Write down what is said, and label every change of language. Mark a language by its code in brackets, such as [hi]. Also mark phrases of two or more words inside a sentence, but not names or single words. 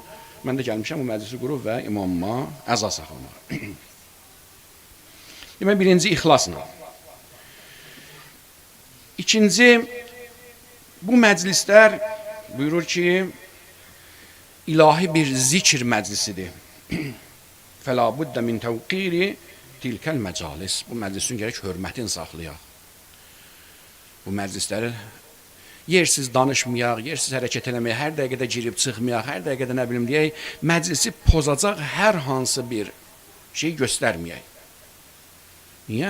[az] Mən də gəlmişəm bu məclisi qurub və imamıma əza saxlamağa. Demək, birinci ixlasla. İkinci, bu məclislər buyurur ki, ilahi bir zikr məclisidir. [ar] فَلَا بُدَّ مِنْ تَوْقِيرِ تِلْكَ الْمَجَالِسِ [az] Bu məclisin gərək hörmətini saxlayaq. Bu məclisləri yersiz danışmayaq, yersiz hərəkət eləməyək, hər dəqiqədə girib çıxmayaq, hər dəqiqədə nə bilim deyək, məclisi pozacaq hər hansı bir şey göstərməyək. Niyə?